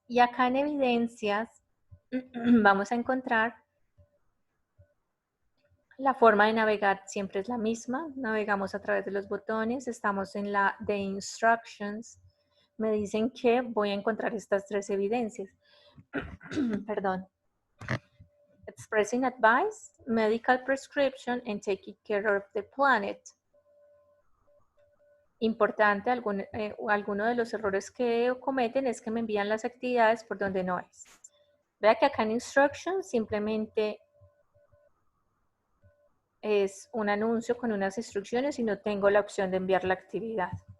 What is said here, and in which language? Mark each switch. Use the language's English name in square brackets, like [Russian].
[Spanish] Y acá en evidencias vamos a encontrar la forma de navegar siempre es la misma. Navegamos a través de los botones. Estamos en la de instructions. Me dicen que voy a encontrar estas 3 evidencias. Perdón. [English] Expressing advice, medical prescription, and taking care of the planet. [Spanish] Importante, alguno de los errores que cometen es que me envían las actividades por donde no es. Vea que acá en instructions simplemente es un anuncio con unas instrucciones y no tengo la opción de enviar la actividad.